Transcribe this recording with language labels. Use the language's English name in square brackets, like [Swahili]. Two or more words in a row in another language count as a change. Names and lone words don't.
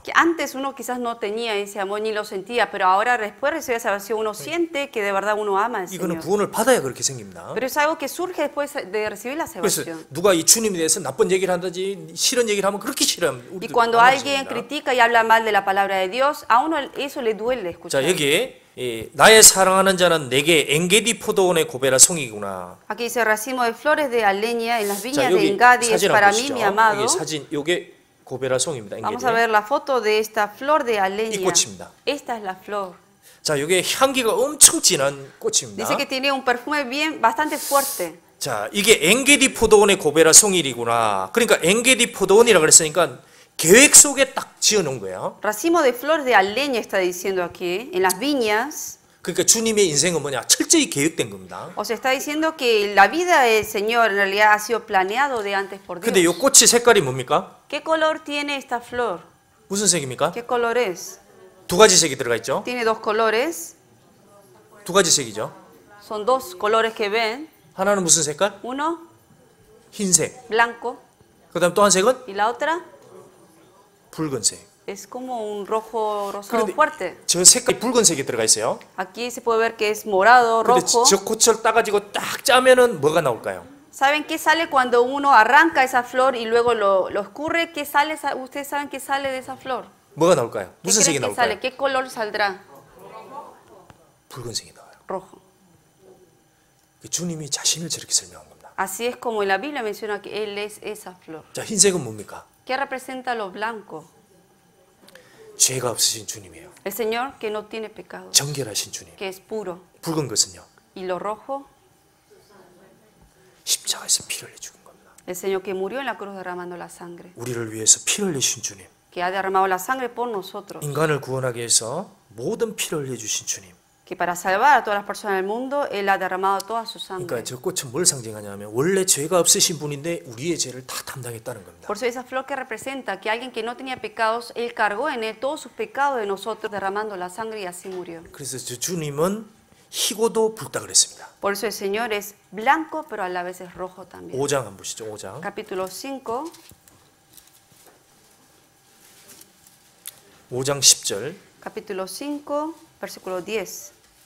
[Spanish] Que antes uno quizás no tenía ese amor ni lo sentía, pero ahora después de recibir la salvación uno siente que de verdad uno ama al [Korean] 이거는 [Spanish] Señor. [Korean] 구원을 받아야 그렇게 생깁니다. [Spanish] Pero es algo que surge después de recibir la [Korean] 그래서 [Spanish] salvación. [Korean] 누가 이 주님에 대해서 나쁜 얘기를 한다지 싫은 얘기를 하면 그렇게 싫어요. [Spanish] Y cuando alguien critica y habla mal de la palabra de Dios, a uno eso le duele escuchar. [Korean] 자, 여기에 나의 사랑하는 자는 내게 엔게디 포도원의 고베라 송이구나. [Spanish] Aquí dice racimo de flores de aldeña en las [Korean] 자, [Spanish] viñas de [Korean] 여기 [Spanish] Engadi es [Korean] 사진 [Spanish] para [Korean] 한번 [Spanish] mí [Korean] 보시죠. [Spanish] mi amado. [Korean] 여기 사진 요게 고베라 송입니다. [Spanish] Vamos [Korean] 엔게디. [Spanish] a ver la foto de esta flor de [Korean] 이 [Spanish] aldeña. [Korean] 꽃입니다. [Spanish] Esta es la flor. [Korean] 자, 요게 향기가 엄청 진한 꽃입니다. [Spanish] Dice que tiene un perfume bastante fuerte. [Korean] 자, 이게 엔게디 포도원의 고베라 송이구나. 그러니까 엔게디 포도원이라 그랬으니까 계획 속에 딱 지어 놓은 거예요. [Spanish] Racimo de flores de aldeña está diciendo aquí, en las viñas. [Korean] 그러니까 주님의 인생은 뭐냐? 철저히 계획된 겁니다. [Spanish] O sea, está diciendo que la vida del Señor en realidad ha sido planeado de antes por [Korean] 근데 요 [Spanish] Dios. [Korean] 꽃이 색깔이 뭡니까? [Spanish] ¿Qué color tiene esta flor? [Korean] 무슨 색입니까? [Spanish] ¿Qué color es? [Korean] 두 가지 색이 들어가 있죠. [Spanish] Tiene dos colores. [Korean] 두 가지 색이죠. [Spanish] Son dos colores que ven. [Korean] 하나는 무슨 색깔? [Spanish] Uno [Korean] 흰색. [Spanish] blanco [Korean] 그다음 또 한 색은 [Spanish] y la otra [Korean] 붉은색. [Spanish] es como un rojo rosado [Korean] 그런데 [Spanish] fuerte. [Korean] 저 색깔이 붉은색이 들어가 있어요. [Spanish] Aquí se puede ver que es morado, [Korean] 근데 [Spanish] rojo. [Korean] 저 꽃을 따가지고 딱 짜면은 뭐가 나올까요? [Spanish] ¿Saben qué sale cuando uno arranca esa flor y luego lo escurre? ¿Qué sale? ¿Ustedes saben qué sale de esa flor? [Korean] 뭐가 나올까요? [Spanish] ¿Qué [Korean] 무슨 색이 [Spanish] creen que sale? [Korean] 나올까요? [Spanish] ¿Qué color saldrá? [Korean] 붉은색이 나와요. [Spanish] Rojo. [Korean] 주님이 자신을 저렇게 설명한 겁니다. [Spanish] Así es como en la Biblia menciona que Él es esa flor. [Korean] 자, 흰색은 뭡니까? [Spanish] ¿Qué representa lo blanco? [Korean] 죄가 없으신 주님이에요. [Spanish] El Señor que no tiene pecado, [Korean] 정결하신 주님. [Spanish] que es puro. [Korean] 붉은 것은요. [Spanish] Y lo rojo, [Korean] 십자가에서 피를 흘려 죽은 겁니다. [Spanish] el Señor que murió en la cruz derramando la sangre. [Korean] 우리를 위해서 피를 흘리신 주님. [Spanish] Que ha derramado la sangre por nosotros. [Korean] 인간을 구원하기 위해서 모든 피를 흘려 주신 주님. [Spanish] Que para salvar a todas las personas del mundo, Él ha derramado toda su sangre. [Korean] 그러니까 저 꽃은 뭘 상징하냐면 원래 죄가 없으신 분인데 우리의 죄를 다 담당했다는 겁니다. [Spanish] Por eso esa flor que representa que alguien que no tenía pecados, Él cargó en Él todos sus pecados de nosotros, derramando la sangre y así murió. [Korean] 그래서 저 주님은 희고도 붉다 그랬습니다. [Spanish] Por eso el Señor es blanco, pero a la vez es rojo también. [Korean] 5장 한번 보시죠. 5장. [Spanish] Capítulo 5, [Korean] 5장 10절. [Spanish] capítulo 5, versículo 10.